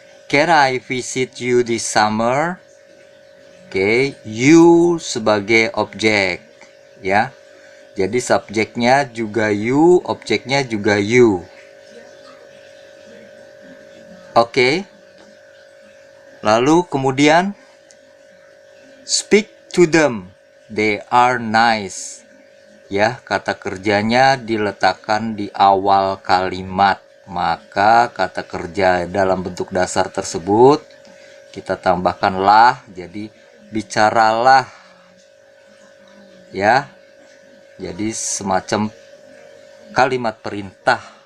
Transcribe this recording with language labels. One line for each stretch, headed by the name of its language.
English: Can I visit you this summer?
Indonesian: Oke, you sebagai objek, ya. Jadi subjeknya juga you, objeknya juga you. Oke. Lalu kemudian
English: speak to them, they are nice.
Indonesian: Ya, kata kerjanya diletakkan di awal kalimat. Maka kata kerja dalam bentuk dasar tersebut kita tambahkan lah, jadi bicaralah. Ya. Jadi semacam kalimat perintah.